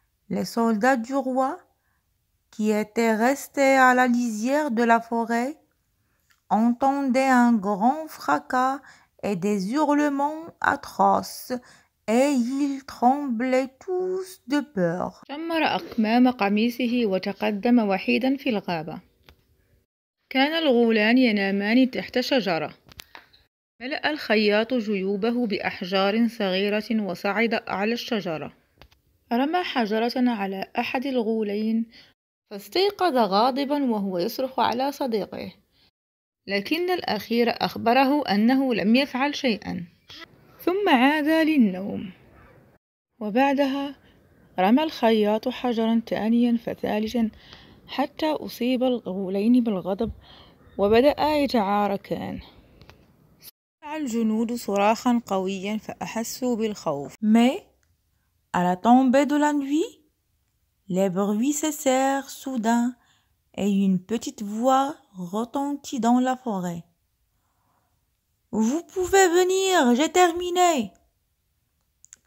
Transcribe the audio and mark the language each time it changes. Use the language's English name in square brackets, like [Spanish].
[French] Les soldats du roi, qui étaient restés à la lisière de la forêt, entendaient un grand fracas et des hurlements atroces, et ils tremblaient tous de peur. [Arabic] شمر أكمام قميصه وتقدم وحيدا في الغابة. كان الغولان ينامان تحت شجرة. ملأ الخياط جيوبه بأحجار صغيرة وصعد أعلى الشجرة. رمى حجرة على أحد الغولين فاستيقظ غاضبا وهو يصرخ على صديقه، لكن الأخير أخبره أنه لم يفعل شيئا، ثم عاد للنوم. وبعدها رمى الخياط حجرا ثانيا فثالثا حتى أصيب الغولين بالغضب وبدأ يتعاركان. سمع الجنود صراخا قويا فأحسوا بالخوف. [French] Mais, à la tombée de la nuit, les bruits cessèrent soudain et une petite voix retentit dans la forêt. « Vous pouvez venir, j'ai terminé !»